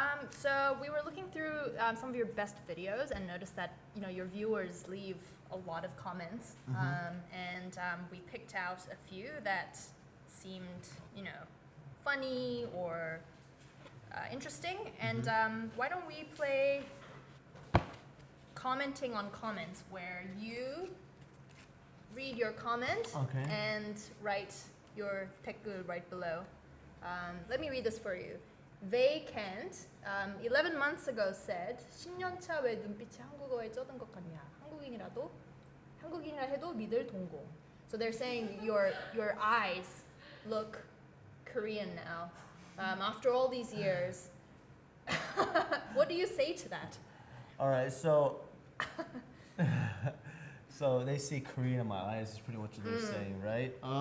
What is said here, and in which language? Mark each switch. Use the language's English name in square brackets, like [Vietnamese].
[English] So we were looking through some of your best videos and noticed that your viewers leave a lot of comments, and we picked out a few that seemed funny or interesting. And why don't we play commenting on comments, where you read your comment and write your 댓글 right below. Let me read this for you. They can't. 11 months ago said [Korean] 10년차 왜 눈빛이 한국어에 쩌든 것 같냐. 한국인이라 해도 믿을 동공. [English] So they're saying your eyes look Korean now. After all these years. What do you say to that? All right, so so they see Korean in my eyes is pretty much what they're saying, right?